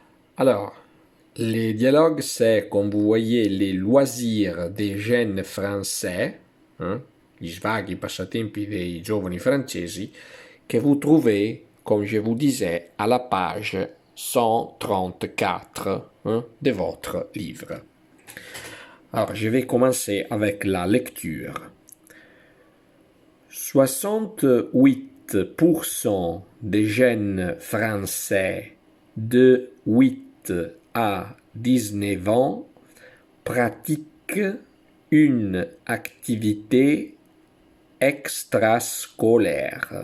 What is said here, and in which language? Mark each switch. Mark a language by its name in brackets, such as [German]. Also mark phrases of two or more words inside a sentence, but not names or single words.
[French] Alors, les dialogues, c'est, comme vous voyez, les loisirs des jeunes français, hein, [Italian] gli svaghi, i passatempi dei giovani francesi, [French] que vous trouvez, comme je vous disais, à la page 134 de votre livre. Alors, je vais commencer avec la lecture. 68% des jeunes Français de 8 à 19 ans pratiquent une activité extrascolaire.